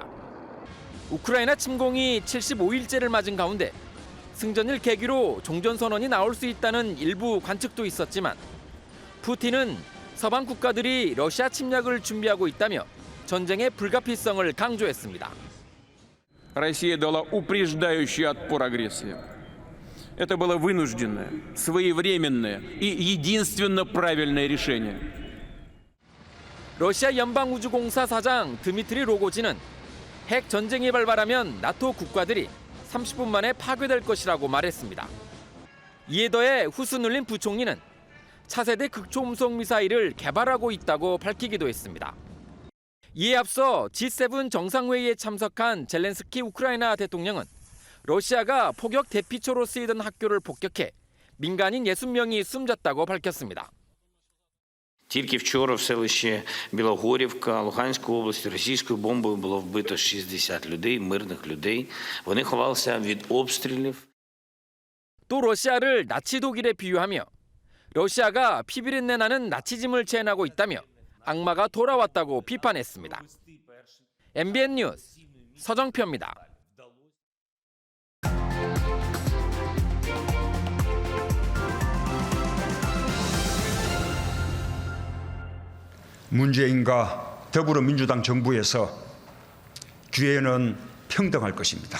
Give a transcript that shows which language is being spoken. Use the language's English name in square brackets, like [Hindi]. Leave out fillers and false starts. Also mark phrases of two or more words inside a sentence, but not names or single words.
[Korean] 우크라이나 침공이 75일째를 맞은 가운데 승전일 계기로 종전선언이 나올 수 있다는 일부 관측도 있었지만 푸틴은 서방 국가들이 러시아 침략을 준비하고 있다며 전쟁의 불가피성을 강조했습니다. [Russian] Россия дала упреждающий отпор агрессии. Это было вынужденное, своевременное и единственно правильное решение. [Korean] 러시아 연방우주공사 사장 드미트리 로고진은 핵 전쟁이 발발하면 나토 국가들이 30분 만에 파괴될 것이라고 말했습니다. 이에 더해 후스눌린 부총리는 차세대 극초음속 미사일을 개발하고 있다고 밝히기도 했습니다. 이에 앞서 G7 정상회의에 참석한 젤렌스키 우크라이나 대통령은 러시아가 포격 대피초로 쓰이던 학교를 폭격해 민간인 60명이 숨졌다고 밝혔습니다. [Ukrainian] Тільки вчора в селищі Білогорівка Луганської області російською бомбою було вбито 60 людей, мирних людей. Вони ховалися від обстрілів. [Korean] 또 러시아를 나치 독일에 비유하며 러시아가 피비린내 나는 나치즘을 재현하고 있다며 악마가 돌아왔다고 비판했습니다. MBN 뉴스 서정표입니다. 문재인과 더불어민주당 정부에서 기회는 평등할 것입니다.